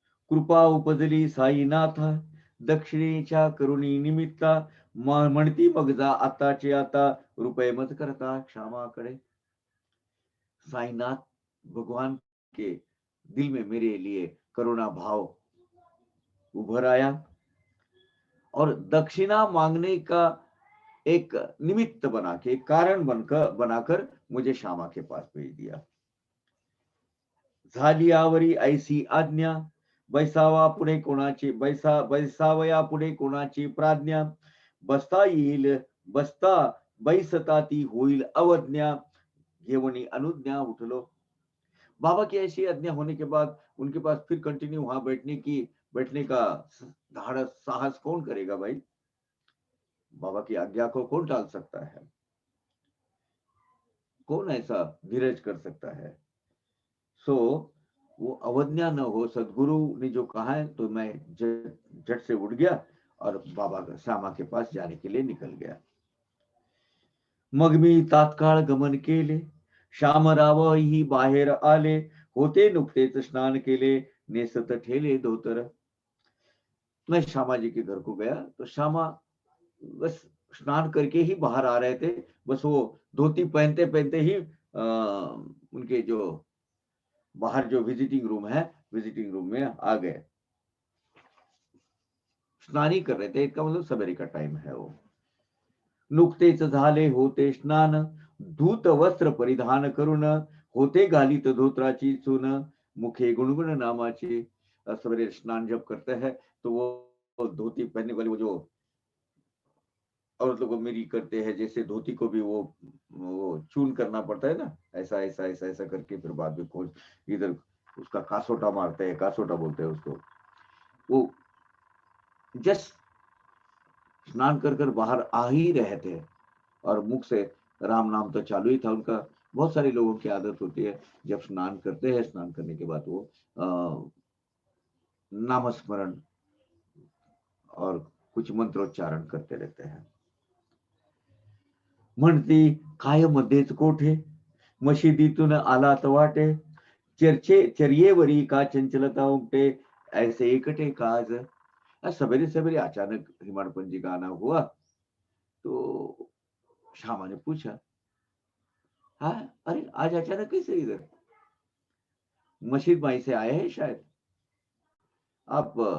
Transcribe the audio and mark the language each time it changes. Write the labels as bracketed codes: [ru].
[mr] कृपा उपजली साईनाथ, दक्षिणेच्या करुणी निमित्ता, म्हणती मग जा आताचे आता, रुपये मत करता क्षमाकडे. [hi] साईनाथ भगवान के दिल में मेरे लिए करुणा भाव उभर आया और दक्षिणा मांगने का एक निमित्त बना के, कारण बनाकर मुझे श्यामा के पास भेज दिया. [mr] झाली आवरी ऐसी आज्ञा, बैसावा पुढे कोणाची बैसावया पुढे कोणाची प्राज्ञा, बसता येईल बसता बैसता ती होईल अवज्ञा, घेवणी अनुज्ञा उठलो। [hi] बाबा की ऐसी आज्ञा होने के बाद उनके पास फिर कंटिन्यू वहां बैठने का धाड़स साहस कौन करेगा भाई? बाबा की आज्ञा को कौन टाल सकता है? कौन ऐसा धीरज कर सकता है? सो वो अवज्ञा न हो, सदगुरु ने जो कहा है तो मैं झट से उठ गया और बाबा श्यामा के पास जाने के लिए निकल गया। [mr] मग मी तात्काळ गमन केले, श्यामराव ही बाहेर आले, होते नुकतेच स्नान केले, नेसत ठेले धोतर। [hi] मैं श्यामा जी के घर को गया तो श्यामा बस स्नान करके ही बाहर आ रहे थे। बस वो धोती पहनते पहनते ही उनके जो बाहर जो विजिटिंग रूम है, विजिटिंग रूम में आ गए। स्नान ही कर रहे थे, इसका मतलब सवेरे का टाइम है वो। [mr] नुकतेच झाले होते स्नान, धूत वस्त्र परिधान करून, होते घालीत धोत्राची चून, मुखे गुणगुण नामाचे। [hi] सवेरे स्नान जब करते हैं तो वो धोती पहनने वाले वो जो औरत लोग मेरी करते हैं, जैसे धोती को भी वो चून करना पड़ता है ना, ऐसा ऐसा ऐसा ऐसा करके फिर बाद में खोज इधर उसका कासोटा मारते हैं, कासोटा बोलते हैं उसको। वो जस्ट स्नान कर कर बाहर आ ही रहे थे और मुख से राम नाम तो चालू ही था उनका। बहुत सारे लोगों की आदत होती है जब स्नान करते हैं, स्नान करने के बाद वो नामस्मरण और कुछ मंत्रोच्चारण करते रहते हैं। [mr] म्हणती काय मध्येच कोठे, मशिदीतून आलात वाटे, चर्येवरी का चंचलता उमटे, ऐसे एकटे काज। [hi] सवेरे सवेरे अचानक हिमाड़पन जी का आना हुआ तो श्यामा ने पूछा, हाँ अरे आज अचानक कैसे इधर? मशीद माई से आए हैं शायद आप?